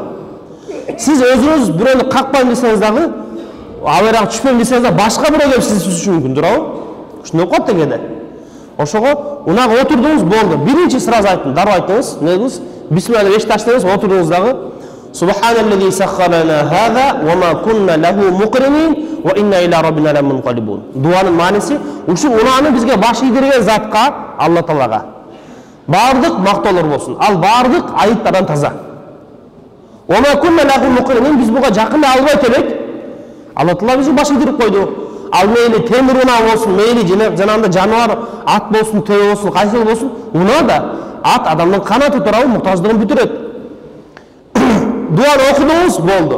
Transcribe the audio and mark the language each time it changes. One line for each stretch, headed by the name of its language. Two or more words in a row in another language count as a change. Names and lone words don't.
Kyrgyz: Сиз өзүңүз бирөөнү какпайм десеңиз дагы, абайрак түшпөйм десеңиз да башка бирөө келип сизди сүзүшү мүмкүн, туурабы? Ушундай коет да кээде. Ошого унак отурдуңуз болду. Биринчи сразу айттым, дароо айттыңыз, эмне кылдыңыз? Бисмилла деп эшикти ачтыңыз, отурдуңуз дагы.
Arabic: سبحان الذي سخر لنا هذا وما كنا له مقرنين وإنا إلى ربنا لمنقلبون.
Kyrgyz: Дуанын мааниси ушул унааны бизге баш ийдирген затка, Алла Таалага бардык мактоолор болсун. Ал бардык айыптардан таза.
Arabic: وما كنا له مقرنين,
Kyrgyz: биз буга жакын албайт элек. Алла Таала бизди баш ийдирип койду. Ал мейли темир унаа болсун, мейли жанагында жаныбар ат болсун, төө болсун, кайсыл болсун, унаа да ат адамдын канаты туурабы муктаждыгын бүтүрөт. Дуаны окудуңуз болду.